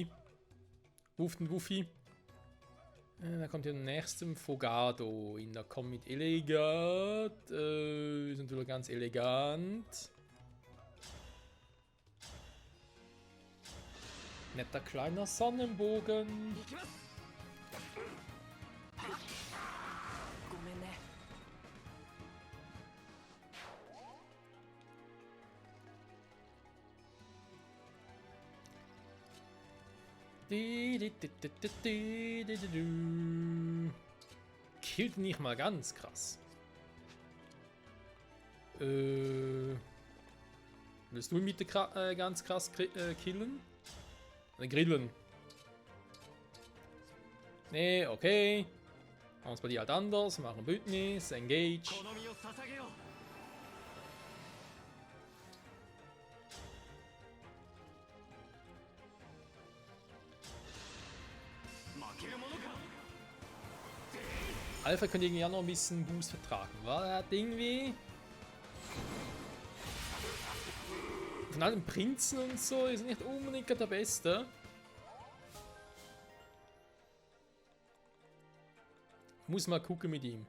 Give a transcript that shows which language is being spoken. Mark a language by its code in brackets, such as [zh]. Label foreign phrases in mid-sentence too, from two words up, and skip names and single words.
[de] Wuften Wuffi. Da kommt hier der nächste Fogado in der Comet Elegant. Ist natürlich ganz elegant. Netter kleiner Sonnenbogen. [ja] ごめんね。 [de] Killt nicht mal ganz krass. Willst du ihn bitte ganz krass killen? Grillen. Nee, okay. Machen wir es bei dir halt anders. Machen Bündnis, Engage. [ja] この身を捧げよう。負けるものか。 [de] Alpha könnte irgendwie auch noch ein bisschen Boost vertragen. War das irgendwie... Von allen Prinzen und so ist nicht unbedingt der Beste. Muss mal gucken mit ihm.